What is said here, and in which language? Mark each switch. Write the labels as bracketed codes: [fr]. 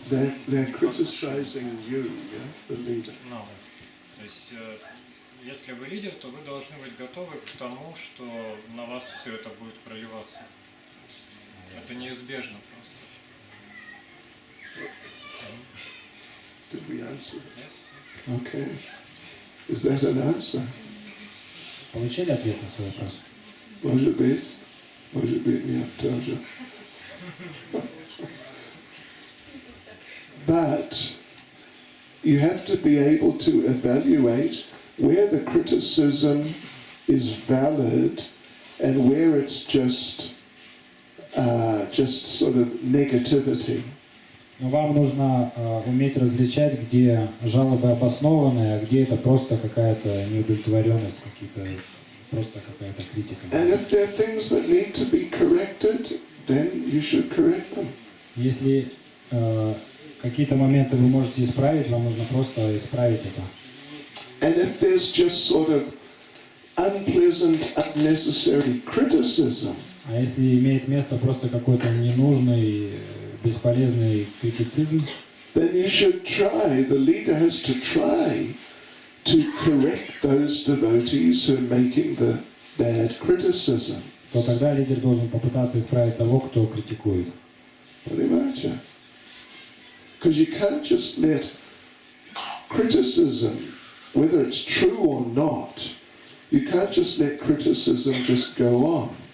[en] They're criticizing you, the leader. No. [ru] То есть, если вы лидер, то вы должны быть готовы к тому, что на вас все это будет проливаться. Это неизбежно просто. [en] Did we answer? Yes. Okay. Is that an answer? [ru] Получили ответ на свой вопрос? Может быть, нет тоже. [en] But you have to be able to evaluate where the criticism is valid and where it's just sort of negativity. [ru] Но вам нужно уметь различать, где жалобы обоснованные, а где это просто какая-то неудовлетворенность, просто какая-то критика. [en] And if there are things that need to be corrected, then you should correct them. [ru] Если какие-то моменты вы можете исправить, вам нужно просто исправить это. [en] And if there's just sort of unpleasant, unnecessary criticism, [ru] А если имеет место просто какой-то ненужный, бесполезный критицизм, [en] then you should try, the leader has to try to correct those devotees who are making the bad criticism. [ru] то тогда лидер должен попытаться исправить того, кто критикует. [en] Because you can't just let criticism, whether it's true or not, you can't just let criticism just go on.